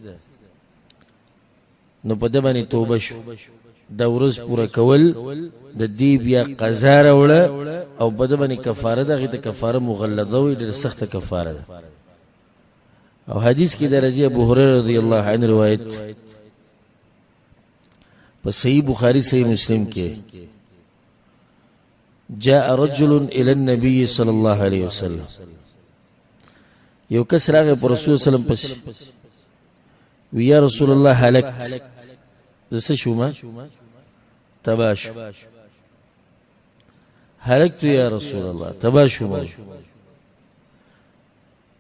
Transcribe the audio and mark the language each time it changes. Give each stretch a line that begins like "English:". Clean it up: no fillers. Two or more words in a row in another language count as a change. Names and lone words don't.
Pashto: نو په ده باندې توبه شو، دا ورځ پوره کول د دې بیا قضا راوړه، او په ده باندې کفاره ده، هغې ته کفاره مغلظه وایي، ډېره سخته کفاره ده. او حدیث کې د رضی ابو هریره
Arabic: رضی الله عنه
Pashto: روایت په صحیح بخاری صحیح مسلم کې،
Arabic: جاء رجل الى النبي صلی الله علیه وسلم،
Pashto: یو کس راغی پر رسول
Arabic: صلی الله علیه وسلم
Pashto: پس وی
Arabic: یا رسول الله هلکت،
Pashto: زه شوما تباه شو.
Arabic: هلکت یا رسول الله،
Pashto: تباه شوما.
Arabic: رسول صلی الله علیه وسلم وما اهلکک،
Pashto: څه شي تباه کړی؟
Arabic: وی یا رسول الله وقعت على امرأتي في رمضان،
Pashto: یو کس راغی پر رسول
Arabic: صلی الله علیه وسلم